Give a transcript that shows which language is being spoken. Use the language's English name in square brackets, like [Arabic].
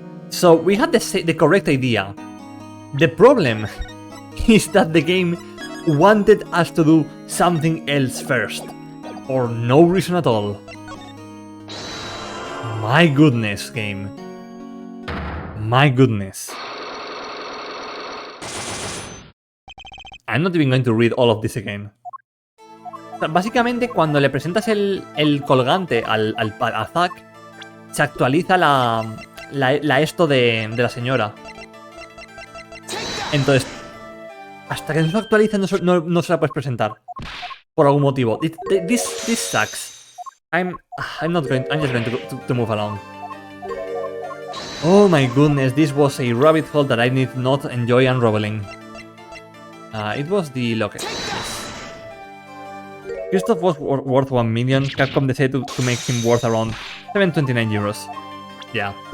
[English] So we had the correct idea. The problem is that the game wanted us to do something else first, or no reason at all. My goodness, game. My goodness. I'm not even going to read all of this again. [Spanish] O sea, básicamente, cuando le presentas el colgante a Zack, se actualiza la esto de la señora. Entonces, hasta que no se actualiza no se la puedes presentar. Por algún motivo. [English] This sucks. I'm just going to move along. Oh my goodness, this was a rabbit hole that I did not enjoy unraveling. It was the locket. Yes. Christoph was worth 1 million. Capcom decided to make him worth around 729 euros. Yeah.